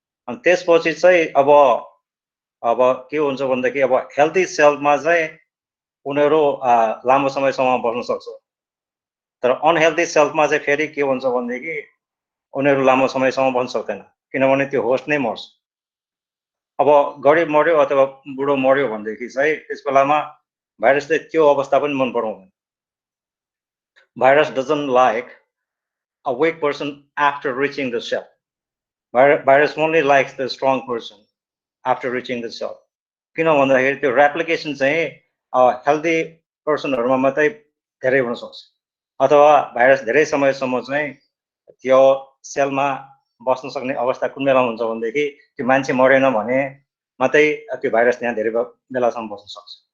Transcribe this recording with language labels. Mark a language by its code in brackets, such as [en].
[ne] अनि त्यसपछि चाहिँ अब के हुन्छ भनेदेखि अब हेल्दी सेलमा चाहिँ उनीहरू लामो समयसम्म बस्न सक्छ। तर अनहेल्दी सेलमा चाहिँ फेरि के हुन्छ भनेदेखि उनीहरू लामो समयसम्म बस्न सक्दैन, किनभने त्यो होस्ट नै मर्छ। अब गरिब मर्यो अथवा बुढो मर्यो भनेदेखि चाहिँ त्यस बेलामा भाइरसले त्यो अवस्था पनि मन पराउँदैन। [en] Virus doesn't like a weak person after reaching the cell. Virus only likes the strong person after reaching the cell. [ne] किन भन्दाखेरि त्यो रेप्लिकेसन चाहिँ हेल्दी पर्सनहरूमा मात्रै धेरै हुन सक्छ, अथवा भाइरस धेरै समयसम्म चाहिँ त्यो सेलमा बस्न सक्ने अवस्था कुन बेला हुन्छ भनेदेखि त्यो मान्छे मरेन भने मात्रै त्यो भाइरस त्यहाँ धेरै बेलासम्म बस्न सक्छ।